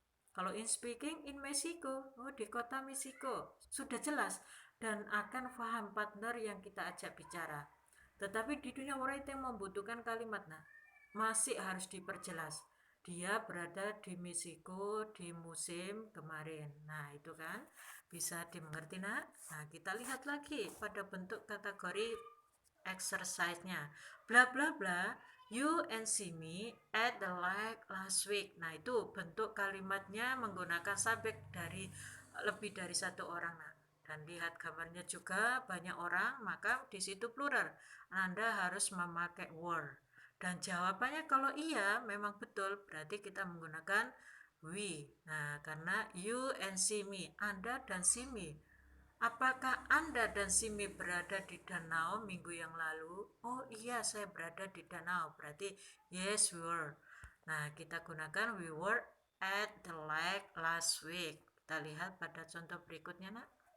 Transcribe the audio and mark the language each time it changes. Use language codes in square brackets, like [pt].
[id] Kalau in speaking in Mexico, oh di kota Meksiko, sudah jelas dan akan paham partner yang kita ajak bicara. Tetapi di dunia writing membutuhkan kalimat, nah masih harus diperjelas. Dia berada di Meksiko di musim kemarin. Nah itu kan bisa dimengerti nak. Nah kita lihat lagi pada bentuk kategori exercise-nya. [en] Bla bla bla, you and see me at the lake last week. [id] Nah itu bentuk kalimatnya menggunakan subjek dari lebih dari satu orang. Nah, dan lihat gambarnya juga banyak orang, maka di situ plural. Anda harus memakai were. Dan jawabannya kalau iya memang betul, berarti kita menggunakan we. [en] Nah, karena you and see me, Anda dan see me. [id] Apakah Anda dan Simi berada di danau minggu yang lalu? Oh iya, saya berada di danau. Berarti yes, we were. [en] Nah, kita gunakan we were at the lake last week. [id] Kita lihat pada contoh berikutnya, nak.